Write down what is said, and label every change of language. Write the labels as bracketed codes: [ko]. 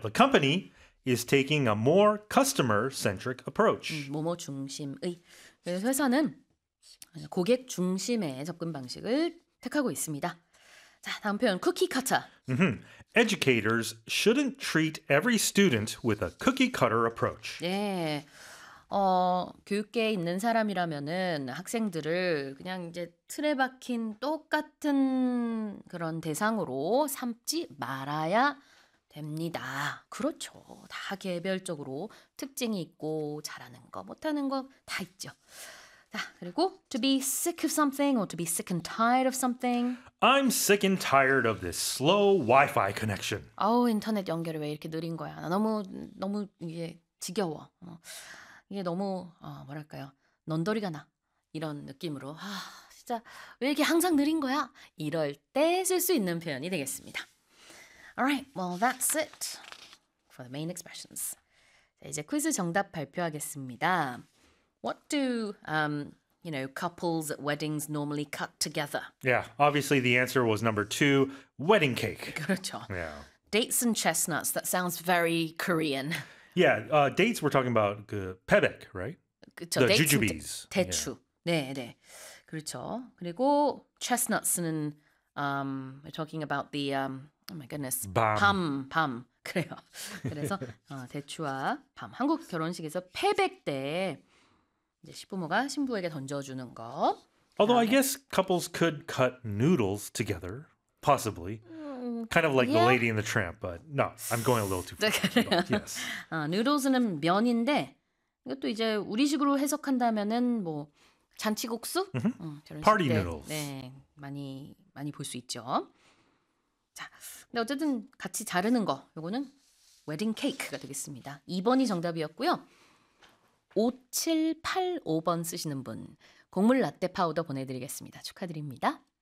[en] The company is taking a more customer-centric approach. [ko] 뭐뭐 중심의 회사는 고객 중심의 접근 방식을 택하고 있습니다. 자, 다음 표현 쿠키 커터. Mm-hmm. [en] Educators shouldn't treat every student with a cookie cutter approach. [ko] 네. 교육계에 있는 사람이라면은 학생들을 그냥 이제 틀에 박힌 똑같은 그런 대상으로 삼지 말아야 됩니다. 그렇죠. 다 개별적으로 특징이 있고 잘하는 거 못하는 거 다 있죠. 자, 그리고 [en] to be sick of something or to be sick and tired of something. I'm sick and tired of this slow Wi-Fi connection. [ko] 인터넷 연결이 왜 이렇게 느린 거야? 너무 이게 지겨워. 이게 너무 뭐랄까요? 넌더리가 나. 이런 느낌으로 진짜 왜 이렇게 항상 느린 거야? 이럴 때 쓸 수 있는 표현이 되겠습니다. [en] All right. Well, that's it for the main expressions. [ko] 자, 이제 퀴즈 정답 발표하겠습니다. [en] What do couples at weddings normally cut together? Yeah, obviously the answer was number two, wedding cake. [ko] 그렇죠. [en] Yeah. Dates and chestnuts. That sounds very Korean. Yeah, dates. We're talking about 그 pebek, right? [ko] 그렇죠. [en] The jujubes. 대추. Yeah. [ko] 네, 네. 그렇죠. 그리고 [en] chestnuts는 we're talking about the oh my goodness, [ko] 밤. 그래요. 그래서 대추와 밤. 한국 결혼식에서 pebek 때. 이제 시부모가 신부에게 던져주는 거. [en] Although I guess couples could cut noodles together, possibly. Kind of like the Lady and the Tramp, but no, I'm going a little too far. [ko] Noodles는 면인데 이것도 이제 우리식으로 해석한다면은 뭐 잔치국수? Mm-hmm. 저런 Party 식대, noodles. 네, 많이 많이 볼 수 있죠. 자, 근데 어쨌든 같이 자르는 거, 요거는 웨딩 케이크가 되겠습니다. 2번이 정답이었고요. 5785번 쓰시는 분, 곡물 라떼 파우더 보내드리겠습니다. 축하드립니다.